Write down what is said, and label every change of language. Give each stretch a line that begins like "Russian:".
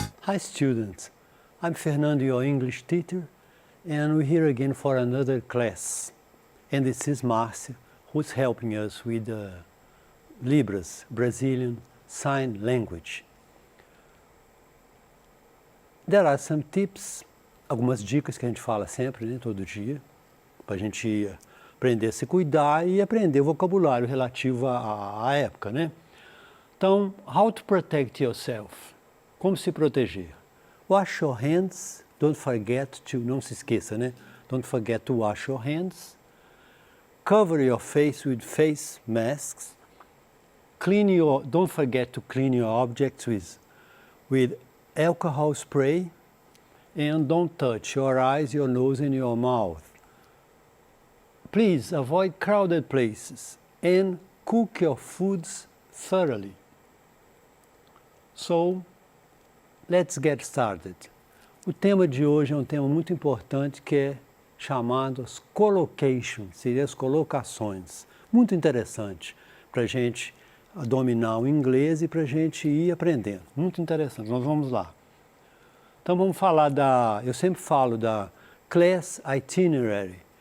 English: Hi students, I'm Fernando, your English teacher, and we're here again for another class. And this is Márcia, who's helping us with Libras, Brazilian Sign Language. There are some tips,
Portuguese: algumas dicas que a gente fala sempre, né, todo dia, para a gente aprender a se cuidar e aprender o vocabulário relativo à época, né?
English: Então, how to protect yourself?
Portuguese: Como se proteger?
English: Wash your hands, don't forget to,
Portuguese: não se esqueça, né?
English: Don't forget to wash your hands. Cover your face with face masks. Don't forget to clean your objects with alcohol spray. And don't touch your eyes, your nose and your mouth. Please avoid crowded places and cook your foods thoroughly. So, let's get started.
Portuguese: O tema de hoje é um tema muito importante que é chamado as collocations, seriam as colocações. Muito interessante para a gente dominar o inglês e para a gente ir aprendendo. Muito interessante, nós vamos lá. Então vamos falar eu sempre falo da class itinerary.